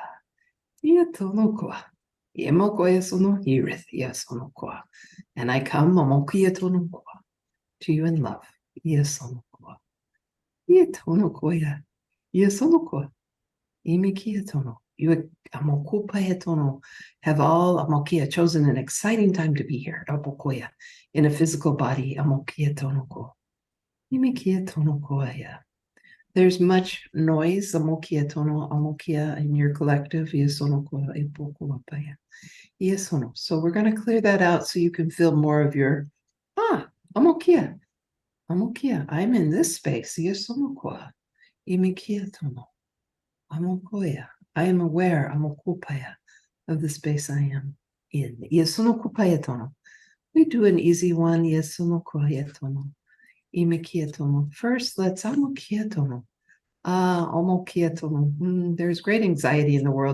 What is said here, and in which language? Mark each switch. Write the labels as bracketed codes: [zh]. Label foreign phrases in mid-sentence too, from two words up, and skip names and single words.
[en] Iatonokwa. Yemokoya sono He-rith. Yasonokwa. And I come Momokia tonokwa to you in love. Yasonokwa. Iatonokoya. Yasonokwa. Imikia tono. You Amokupaya tono have all Amokia chosen an exciting time to be here. Apokoya. In a physical body. Amokia tonoko. Imikia tonokoya. There's much noise, amokia tono, amokia in your collective. So we're going to clear that out so you can feel more of your amokia. Amokia. I'm in this space. Imikia tono. Amokoya. I am aware, amokupaya, of the space I am in. Tono. We do an easy one. Tono. First, let's amokietono. Amokietono. There's great anxiety in the world.